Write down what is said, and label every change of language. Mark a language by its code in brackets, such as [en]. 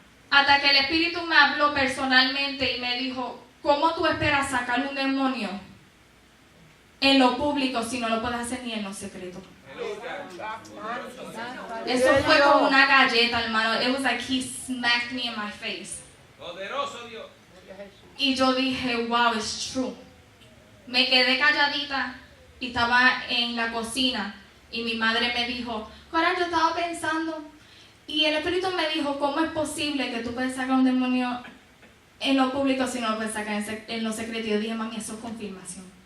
[es] Hasta que el Espíritu me habló personalmente y me dijo, ¿cómo tú esperas sacar un demonio en lo público si no lo puedes hacer ni en lo secreto? Eso fue como una galleta, hermano. [en] It was like he smacked me in my face. [es] Poderoso Dios. Y yo dije, [en] wow, it's true. [es] Me quedé calladita y estaba en la cocina y mi madre me dijo, Cora, yo estaba pensando, y el Espíritu me dijo, ¿cómo es posible que tú puedes sacar un demonio en lo público si no lo puedes sacar en lo secreto? Y yo dije, mami, eso es confirmación.